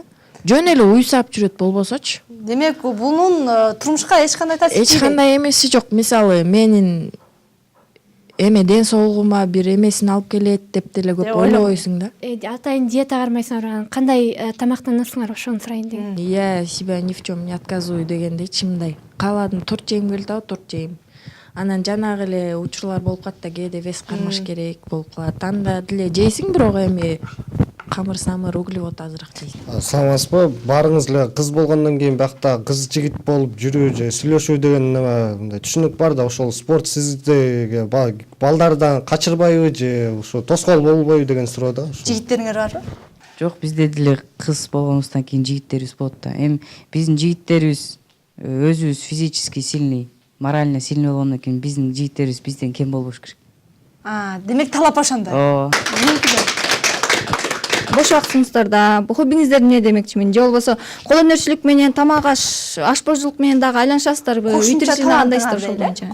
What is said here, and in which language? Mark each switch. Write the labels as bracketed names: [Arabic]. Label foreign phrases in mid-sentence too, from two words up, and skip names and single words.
[Kyrgyz] Жөн эле уйсап жүрөт болбосочу. Демек, бунун турмушка эч кандай таасири? Эч кандай эмеси жок. Мисалы менин ден соолугума бир эмесин алып келет деп деле көп ойлобойсуң да. Атайын диета кармайсыңар, кандай тамактанасыңар, ошону сурайын дегем. [Russian] Я себя ни в чем не отказываю [Kyrgyz] дегендейчи, мындай. Кааладым, торт жейм келди, торт жейм. Анан жанагы эле учурлар болуп калат да, кээде вес кармаш керек болуп калат. Анда деле жейсиң, бирок камыр-самыр, углевод азыраак жейсиң. Саламатсызбы? Баарыңыз эле кыз болгондон кийин биякта кыз жигит болуп жүрүү же сүйлөшүү деген мындай түшүнүк бар да, ошол спорт сизди балдардан качырбайбы же ошо тоскоол болбойбу деген суроо да. Жигиттериңер барбы? Жок, бизде деле кыз болгонубуздан кийин жигиттерибиз болот да. Биздин жигиттерибиз өзүбүз [Russian] физически сильный, морально сильный [Kyrgyz] болгондон кийин биздин жигиттерибиз бизден кем болбош керек. Демек талап ошондой. бош убактыңыздарда хоббиңиздер эмне демекчимин, же болбосо кол өнөрчүлүк менен тамак ашпозчулук менен дагы айланышасыздарбы? Кошумча Үй талант кандайсыздар ошол дейли. боюнча?